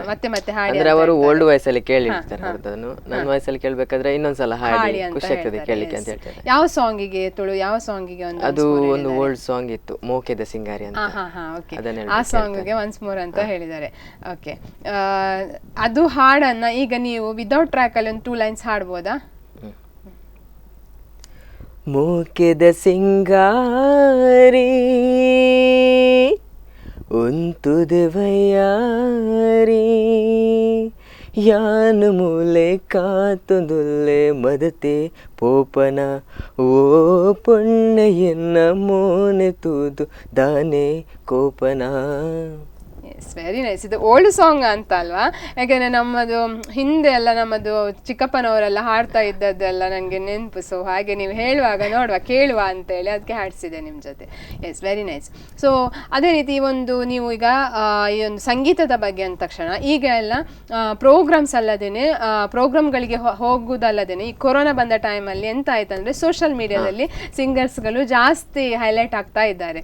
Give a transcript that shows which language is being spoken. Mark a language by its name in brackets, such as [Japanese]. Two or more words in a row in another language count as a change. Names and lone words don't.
[Kannada] ಮತ್ತೆ ಹಾಡಿ ಅಂದ್ರೆ ಅವರು [English] old voice [Kannada] ಅಲ್ಲಿ ಕೇಳಿರ್ತಾರೆ, ಅದನ್ನು ನನ್ನ ವಾಯ್ಸ್ ಅಲ್ಲಿ ಕೇಳ್ಬೇಕಾದ್ರೆ ಇನ್ನೊಂದ್ಸಲ ಹಾಡಿ ಖುಷಿ ಆಗ್ತದೆ ಕೇಳಲಿಕ್ಕೆ ಅಂತ ಹೇಳ್ತಾರೆ. ಯಾವ ಸಾಂಗಿಗೆ? ತುಳು ಯಾವ ಸಾಂಗಿಗೆ? ಅದು ಒಂದು [English] old song [Kannada] ಇತ್ತು, ಮೋಕೆದ ಸಿಂಗಾರಿ ಅಂತ. ಆ ಸಾಂಗ್ಗೆ [English] once more [Kannada] ಅಂತ ಹೇಳಿದ್ದಾರೆ. ಓಕೆ, ಅದು ಹಾಡನ್ನ ಈಗ ನೀವು [English] without track [Kannada] ಅಲ್ಲಿ ಒಂದು 2 ಲೈನ್ಸ್ ಹಾಡ್ಬೋದಾ? [Tulu] ಮೋಕೆದ ಸಿಂಗಾರಿ ಉಂತುದೆ ವಯ್ಯಾರಿ ಯಾನು ಮೂಲೆ ಕಾತೊಂದುಲ್ಲೆ ಮದತೆ ಪೋಪನ ಓ ಪೊಣ್ಣೆಯನ್ನ ಮೋನೆ ತೂದು ದಾನೆ ಕೋಪನ. [English] very nice. [Kannada] ಇದು [English] old song [Kannada] ಅಂತ ಅಲ್ವಾ? ಯಾಕೆಂದ್ರೆ ನಮ್ಮದು ಹಿಂದೆ ಎಲ್ಲ ನಮ್ಮದು ಚಿಕ್ಕಪ್ಪನವರೆಲ್ಲ ಹಾಡ್ತಾ ಇದ್ದದ್ದೆಲ್ಲ ನನಗೆ ನೆನಪು. ಸೊ ಹಾಗೆ ನೀವು ಹೇಳುವಾಗ ನೋಡುವ ಕೇಳುವ ಅಂತೇಳಿ ಅದಕ್ಕೆ ಹಾಡಿಸಿದೆ ನಿಮ್ಮ ಜೊತೆ. [English] yes, very nice. [Kannada] ಸೊ ಅದೇ ರೀತಿ ನೀವು ಈಗ ಈ ಒಂದು ಸಂಗೀತದ ಬಗ್ಗೆ ಅಂದ ತಕ್ಷಣ ಈಗ ಎಲ್ಲ ಪ್ರೋಗ್ರಾಮ್ಸ್ ಅಲ್ಲದೇನೆ, ಪ್ರೋಗ್ರಾಮ್ಗಳಿಗೆ ಹೋಗುವುದಲ್ಲದೇನೆ, ಈ ಕೊರೋನಾ ಬಂದ ಟೈಮಲ್ಲಿ ಎಂತ ಆಯ್ತಂದ್ರೆ [English] social media [Kannada] ಸಿಂಗರ್ಸ್ಗಳು ಜಾಸ್ತಿ ಹೈಲೈಟ್ ಆಗ್ತಾ ಇದ್ದಾರೆ.